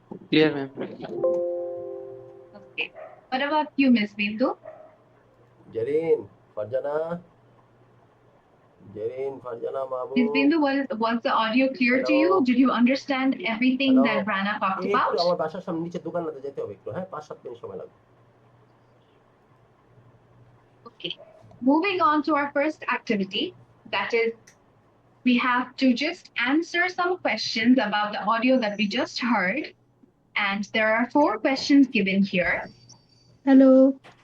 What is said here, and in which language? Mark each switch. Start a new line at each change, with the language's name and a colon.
English: Clear, ma'am. Okay. What about you, Ms. Bindu? Jareen, Farjana. Jareen, Farjana, Ms. Babu. Bindu, was the audio clear to you? Did you understand everything that Brana talked about?
Bangla: আমার বাসার সামনে নিচে দোকানটাতে যেতে হবে একটু, হ্যাঁ 5-7 minute সময় লাগবে।
English: Okay. Moving on to our first activity, that is, we have to just answer some questions about the audio that we just heard. And there are 4 questions given here. Hello.